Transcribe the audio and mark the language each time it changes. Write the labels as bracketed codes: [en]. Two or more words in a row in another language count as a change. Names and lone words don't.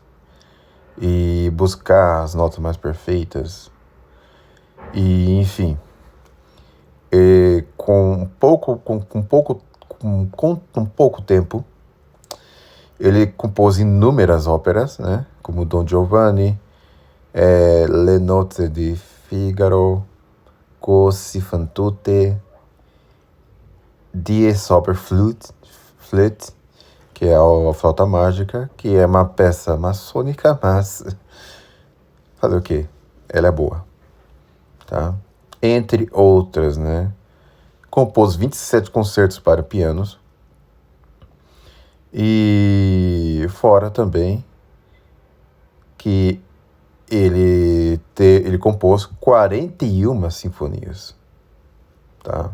[pt] E buscar as notas mais perfeitas. E, enfim, com pouco tempo, ele compôs inúmeras óperas, né, como Don Giovanni, Le Nozze di Figaro, Così fan tutte, Die Zauberflöte, que é a flauta mágica, que é uma peça maçônica, mas fazer o quê? Ela é boa, tá? Entre outras, né? Compôs 27 concertos para pianos e fora também que ele compôs 41 sinfonias, tá?